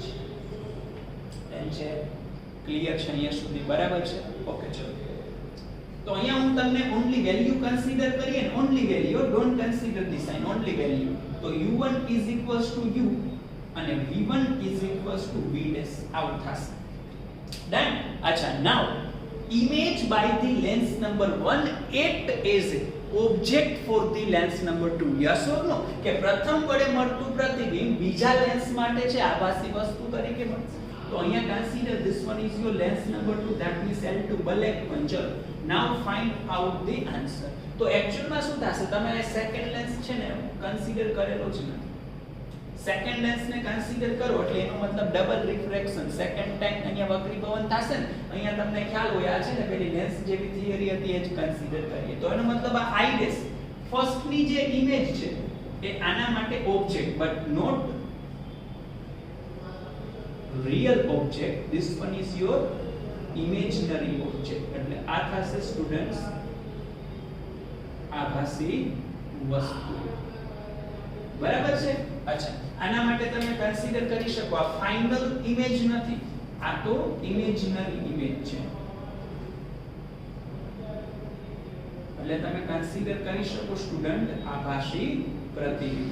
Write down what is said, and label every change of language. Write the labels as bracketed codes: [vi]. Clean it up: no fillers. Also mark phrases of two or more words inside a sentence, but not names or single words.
[gu] એમ છે? ક્લિયર છે અહીંયા સુધી? બરાબર છે? ઓકે ચલો. તો અહીંયા હું તમને [en] only value consider [gu] કરીએ ને, [en] only value, don't consider the sign, only value. [gu] તો u1 u અને v1 v [en] dash out [gu] થશે. ડન? [en] અચ્છા, નાઉ image by the lens number 1 act as a object for the lens number 2. yes or no? [gu] કે પ્રથમ વડે મળતું પ્રતિબિંબ બીજા લેન્સ માટે છે આભાસી વસ્તુ તરીકે મળશે. તો અહીંયા [en] કન્સિડર this one is your lens number 2, that means L2 Balek one. ચલો now find out the answer. [gu] તો એક્ચ્યુઅલમાં શું થશે? તમે આ [en] second lens [gu] છે ને કન્સિડર કરેલો છે ને, [en] second lens [gu] ને કન્સિડર કરો એટલે એનો મતલબ [en] double refraction, second time [gu] અહીંયા વક્રીભવન થશે ને. અહીંયા તમને ખ્યાલ હોય આ છે ને પેલી લેન્સ જેવી થિયરી હતી એ જ કન્સિડર કરીએ તો એનો મતલબ આ આઈડેસ ફર્સ્ટ ની જે ઇમેજ છે એ આના માટે [en] object but not real object, this one is your imaginary object. [gu] એટલે આ થશે સ્ટુડન્ટ્સ આભાસી વસ્તુ. બરાબર છે? અચ્છા, આના માટે તમે કન્સિડર કરી શકો આ [en] final image [gu] નથી, આ તો [en] imaginary image [gu] છે. એટલે તમે કન્સિડર કરી શકો સ્ટુડન્ટ આભાસી પ્રતિબિંબ.